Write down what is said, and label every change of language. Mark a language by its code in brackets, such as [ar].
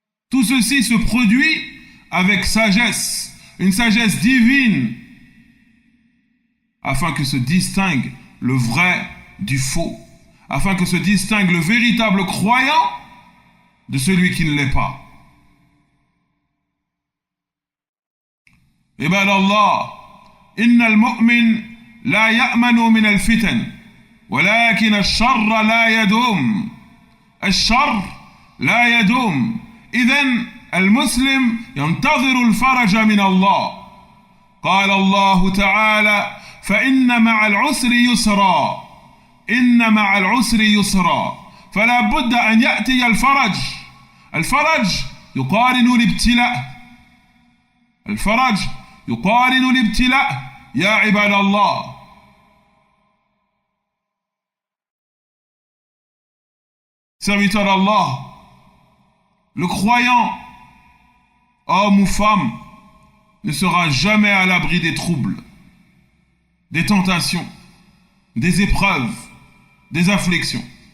[fr] Tout ceci se produit avec sagesse, une sagesse divine, afin que se distingue le vrai du faux, afin que se distingue le véritable croyant de celui qui ne l'est pas. [ar] عباد الله، إن المؤمن لا يأمن من الفتن، ولكن الشر لا يدوم. الشر لا يدوم. إذن المسلم ينتظر الفرج من الله. قال الله تعالى: فإن مع العسر يسرا، إن مع العسر يسرا. فلا بد أن يأتي الفرج. الفرج يقارن الابتلاء، الفرج يقارن الابتلاء يا عباد الله. [fr] Serviteur d'Allah, le croyant, homme ou femme, ne sera jamais à l'abri des troubles, des tentations, des épreuves, des afflictions.